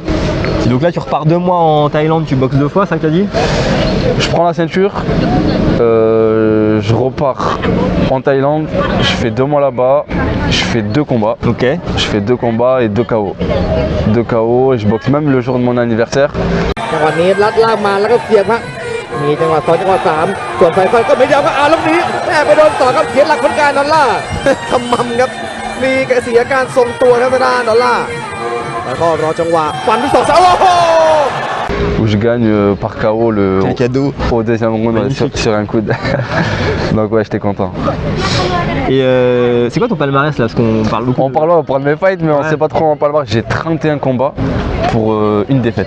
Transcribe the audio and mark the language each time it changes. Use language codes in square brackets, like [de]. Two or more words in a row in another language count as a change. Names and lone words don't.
[fr] Et donc là tu repars 2 mois en Thaïlande, tu boxes 2 fois, ça que t'as dit? Je prends la ceinture, je repars en Thaïlande, je fais 2 mois là-bas, Je fais 2 combats. Ok. Je fais 2 combats et 2 KO. 2 KO et je boxe même le jour de mon anniversaire. [th] จังหวะนี้ลัดล่างมาแล้วก็เสียบครับมีจังหวะ2จังหวะ3ส่วนไฟฟันก็ไม่ยอมครับลูกนี้แม่ไปโดนต่อครับเสียหลักเหมือนกันดอลล่า ขมำครับมีเสียการทรงตัวครับทางด้านดอลล่าแล้วก็รอจังหวะฟันที่2 โอ้โห [fr] Où je gagne par KO Quel cadeau. au deuxième round sur un coude. Donc ouais, j'étais content. Et c'est quoi ton palmarès là? Parce qu'on parle beaucoup. On parle de mes fights, mais on Ouais. sait pas trop en palmarès. J'ai 31 combats pour une défaite.